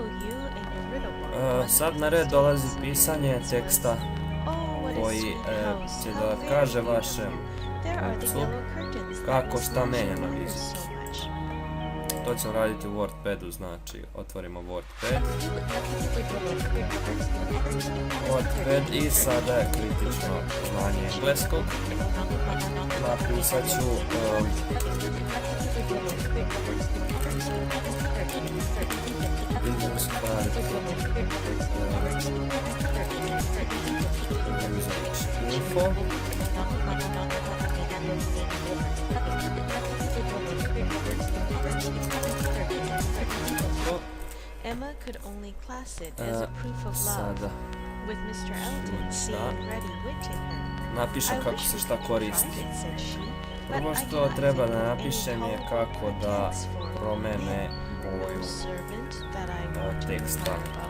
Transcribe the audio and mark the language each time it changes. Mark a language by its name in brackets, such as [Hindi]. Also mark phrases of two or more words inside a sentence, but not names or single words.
[Serbian] Sad na red dolazi pisanje teksta koji će da kaže vašem kupcu kako šta menja na vizitu. To ćemo raditi u WordPadu, znači otvorimo WordPad i sada je kritično znanje engleskog. Napisat ću [English] business card info. Emma could only class it as a proof of love, with Mr. Elton seeing Reddy Wit in her. [Serbian] Napišem kako se šta koristi. Prvo što treba da napišem je kako da promene boju teksta.